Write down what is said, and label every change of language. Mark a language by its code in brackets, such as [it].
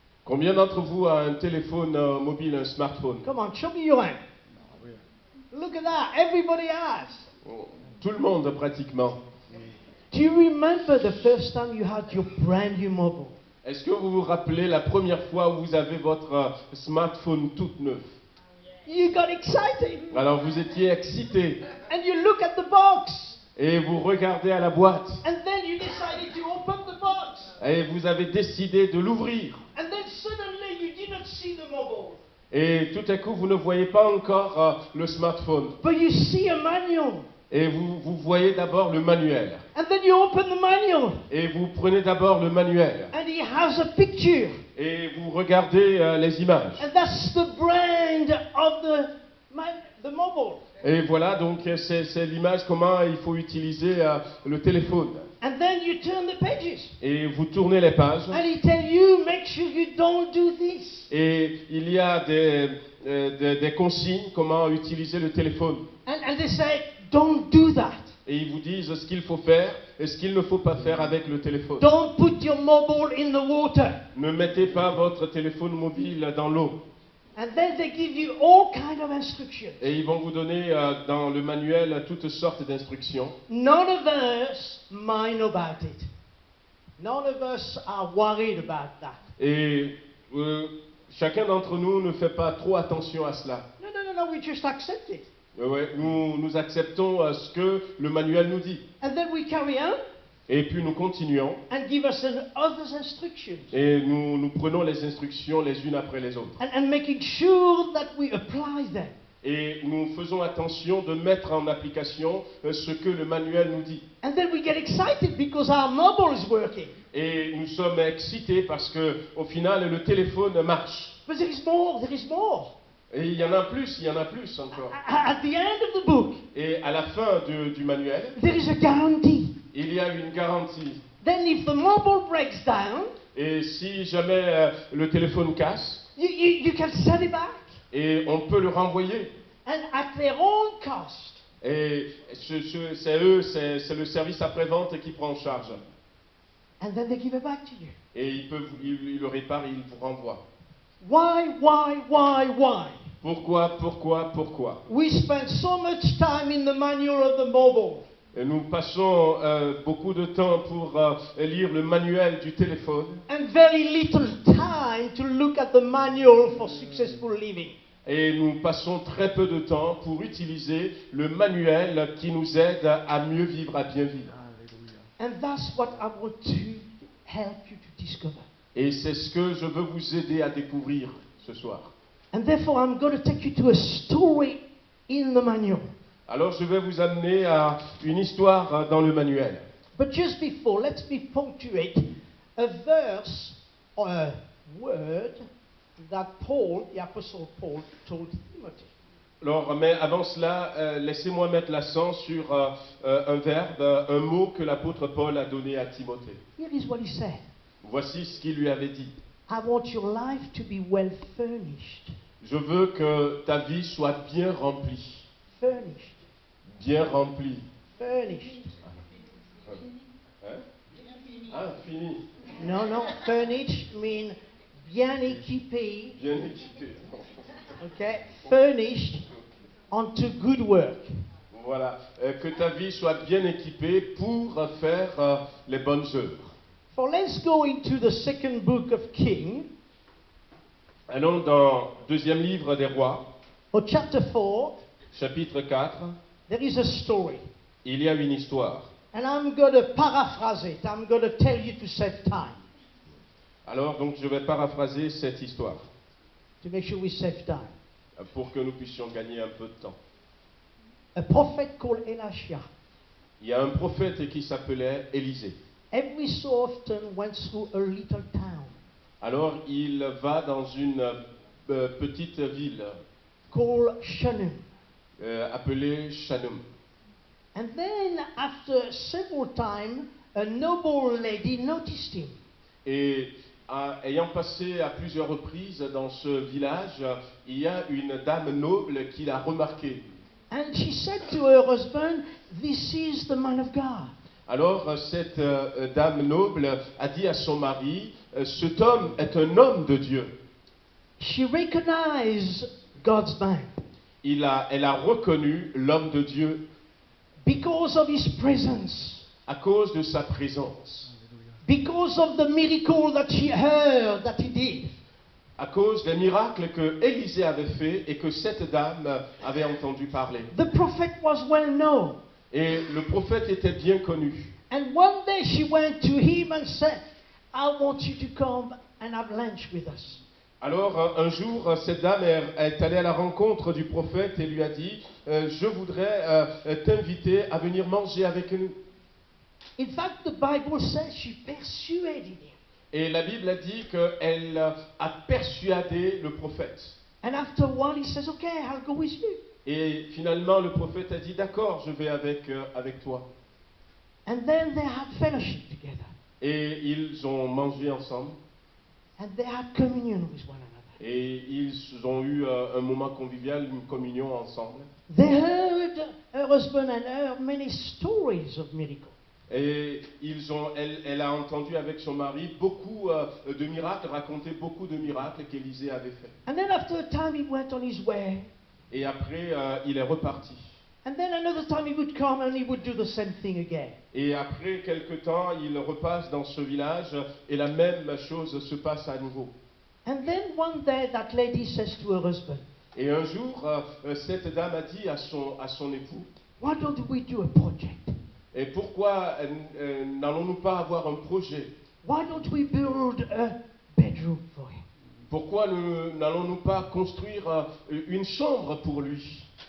[fr] Combien d'entre vous a un téléphone mobile, un smartphone? [en] Come on, show me your hand. Look at that, everybody has. [fr] Tout le monde pratiquement. [en] Do you remember the first time you had your brand new mobile? [fr] Est-ce que vous vous rappelez la première fois où vous avez votre smartphone tout neuf? [en] You got excited [fr] Alors vous étiez excité [en] and you look at the box [fr] et vous regardez à la boîte [en] and then you decided to open the box [fr] et vous avez décidé de l'ouvrir. [en] and then suddenly you did not see the mobile. [fr] Et tout à coup, vous ne voyez pas encore le smartphone. [en] But you see a manual. [fr] Et vous voyez d'abord le manuel. [en] And then you open the manual [fr] Et vous prenez d'abord le manuel. [en] and it has a picture. [fr] Et vous regardez les images. [en] And that's the brand of the mobile. [fr] Et voilà, donc c'est l'image comment il faut utiliser le téléphone. [en] And then you turn the pages. [fr] Et vous tournez les pages. [en] And he tell you, make sure you don't do this. [fr] Et il y a des consignes comment utiliser le téléphone. [en] And they say, don't do that. [fr] Et ils vous disent ce qu'il faut faire et ce qu'il ne faut pas faire avec le téléphone. [en] Don't put your mobile in the water. [fr] Ne mettez pas votre téléphone mobile dans l'eau. [en] And then they give you all kind of instructions. [fr] Et ils vont vous donner dans le manuel toutes sortes d'instructions. [en] None of us mind about it. None of us are worried about that. [fr] Et chacun d'entre nous ne fait pas trop attention à cela. [en] No, no, no, no, we just accept it. [fr] Ouais, nous acceptons ce que le manuel nous dit. [en] And then we carry on [fr] Et puis nous continuons [en] and give us others instructions. [fr] et nous prenons les instructions les unes après les autres. [en] And making sure that we apply them. [fr] Et nous faisons attention de mettre en application ce que le manuel nous dit. [en] And then we get excited because our mobile is working. [fr] Et nous sommes excités parce que au final le téléphone marche. [en] But there is more, there is more. [fr] Et il y en a plus encore. [en] At the end of the book, [fr] Et à la fin du manuel, [en] there is a guarantee. [fr] il y a une garantie. [en] Then if the mobile breaks down, [fr] Et si jamais le téléphone casse, [en] you can send it back. [fr] et on peut le renvoyer. [en] And at their own cost. [fr] Et c'est le service après-vente qui prend en charge. [en] And then they give it back to you. [fr] Et ils le réparent et ils vous renvoient. [en] Why? [fr] Pourquoi? [en] We spend so much time in the manual of the mobile. [fr] Et nous passons beaucoup de temps pour lire le manuel du téléphone. [en] And very little time to look at the manual for successful living. [fr] Et nous passons très peu de temps pour utiliser le manuel qui nous aide à mieux vivre, à bien vivre. [en] And that's what I want to help you to discover. [fr] Et c'est ce que je veux vous aider à découvrir ce soir. [en] And therefore I'm going to take you to a story in the manual. [fr] Alors je vais vous amener à une histoire dans le manuel. [en] But just before, let me punctuate a verse or a word that Paul, the Apostle Paul, told Timothy. [fr] Alors, mais avant cela, laissez-moi mettre l'accent sur un verbe, un mot que l'apôtre Paul a donné à Timothée. [en] Here is what he said. [fr] Voici ce qu'il lui avait dit. [en] I want your life to be well furnished. [fr] Je veux que ta vie soit bien remplie. [en] Furnished. [fr] Bien remplie. [en] Furnished. [fr] Hein? Ah, fini. [en] No, furnished mean [fr] bien équipé. Bien équipé. [en] Okay? Furnished unto good work. [fr] Voilà. Que ta vie soit bien équipée pour faire les bonnes œuvres. [en] For let's go into the second book of Kings. [fr] Allons dans le deuxième livre des rois, [en] Or chapter 4, [fr] chapitre 4. [en] there is a story. [fr] Il y a une histoire. [en] And I'm going to paraphrase it. I'm going to tell you to save time. [fr] Alors, donc, je vais paraphraser cette histoire [en] To make sure we save time. [fr] pour que nous puissions gagner un peu de temps. [en] A prophet called Elisha. [fr] Il y a un prophète qui s'appelait Élisée. [en] Every so often went through a little town [fr] Alors, il va dans une petite ville [en] called Shunem. [fr] appelée Shanum. [en] And then after several times, a noble lady noticed him. [fr] Et ayant passé à plusieurs reprises dans ce village, il y a une dame noble qui l'a remarqué. [en] And she said to her husband, "This is the man of God." [fr] Alors cette dame noble a dit à son mari, cet homme est un homme de Dieu. [en] She recognized God's man [fr] Elle a reconnu l'homme de Dieu [en] because of his presence, [fr] à cause de sa présence, [en] because of the miracle that she heard that he did. [fr] à cause des miracles que Élisée avait fait et que cette dame avait entendu parler. [en] The prophet was well known. [fr] Et le prophète était bien connu. [en] And one day she went to him and said, "I want you to come and have lunch with us." [fr] Alors un jour, cette dame est allée à la rencontre du prophète et lui a dit, je voudrais t'inviter à venir manger avec nous. [en] In fact, the Bible says she persuaded him. [fr] Et la Bible a dit qu'elle a persuadé le prophète. [en] And after a while he says, "Okay, I'll go with you." [fr] Et finalement, le prophète a dit, d'accord, je vais avec toi. [en] And then they had fellowship together. [fr] Et ils ont mangé ensemble. [en] And they had communion with one another. [fr] Et ils ont eu un moment convivial, une communion ensemble. [en] They heard her husband and her many stories of miracles. [fr] Et elle a entendu avec son mari beaucoup de miracles, raconté beaucoup de miracles qu'Élisée avait fait. [en] And then after a time he went on his way. [fr] Et après, il est reparti. [en] And then another time he would come and he would do the same thing again. [fr] Et après quelque temps, il repasse dans ce village et la même chose se passe à nouveau. [en] And then one day that lady says to her husband, [fr] Et un jour, cette dame a dit à son époux, [en] why don't we do a project? [fr] et pourquoi n'allons-nous pas avoir un projet? [en] Why don't we build a bedroom for him? [fr] Pourquoi n'allons-nous pas construire une chambre pour lui?